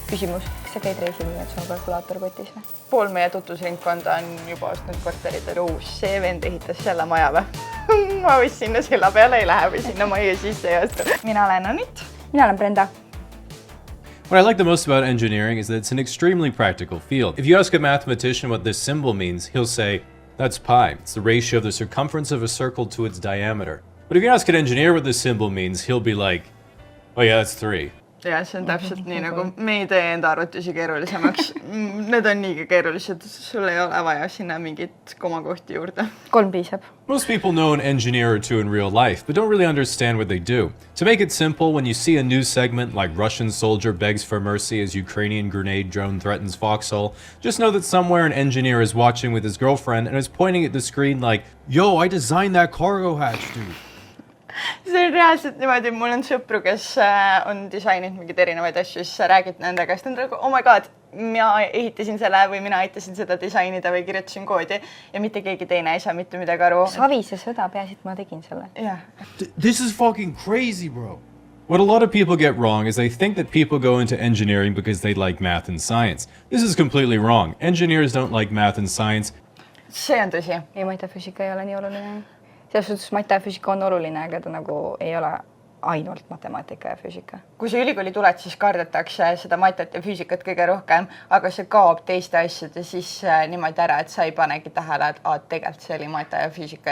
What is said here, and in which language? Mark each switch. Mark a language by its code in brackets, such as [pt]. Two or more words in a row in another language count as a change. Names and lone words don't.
[et] Küsimus, kas sa käid reisil nii, et sul on kalkulaator kotis või? Pool meie tutvusringkonda on juba ostnud korterid, see vend ehitas selle maja või? Ma vist sinna silla peale ei lähe või sinna maja sisse ei osta. Mina olen Anit. Mina olen Brenda. [en] What I like the most about engineering is that it's an extremely practical field. If you ask a mathematician what this symbol means, he'll say, that's pi. It's the ratio of the circumference of a circle to its diameter. But if you ask an engineer what this symbol means, he'll be like, oh yeah, that's 3. [et] Ja see on täpselt nii, nagu me ei tee enda arvutusi keerulisemaks. Need on niigi keerulised, sul ei ole vaja sinna mingit komakohti juurde. 3 piisab. [en] Most people know an engineer or two in real life, but don't really understand what they do. To make it simple, when you see a news segment like Russian soldier begs for mercy as Ukrainian grenade drone threatens Foxhole, just know that somewhere an engineer is watching with his girlfriend and is pointing at the screen like, yo, I designed that cargo hatch, dude. [et] See on reaalselt niimoodi, mul on sõpru, kes on disaininud mingid erinevaid asju, siis sa räägid nendega, siis on nagu, [en] oh my god, [et] mina ehitasin selle või mina aitasin seda disainida või kirjutasin koodi ja mitte keegi teine ei saa mitte midagi aru. Savise sõda, peaasi, et ma tegin selle. [en] Yeah. This is fucking crazy, bro. What a lot of people get wrong is they think that people go into engineering because they like math and science. This is completely wrong. Engineers don't like math and science. [et] See on tõsi. Ei, matefüüsika ei ole nii oluline. Selles suhtes matefüüsika on oluline, aga ta nagu ei ole ainult matemaatika ja füüsika. Kui sa ülikooli tuled, siis kardetakse seda matet ja füüsikat kõige rohkem, aga see kaob teiste asjade siis niimoodi ära, et sa ei panegi tähele, et tegelikult see oli mate ja füüsika.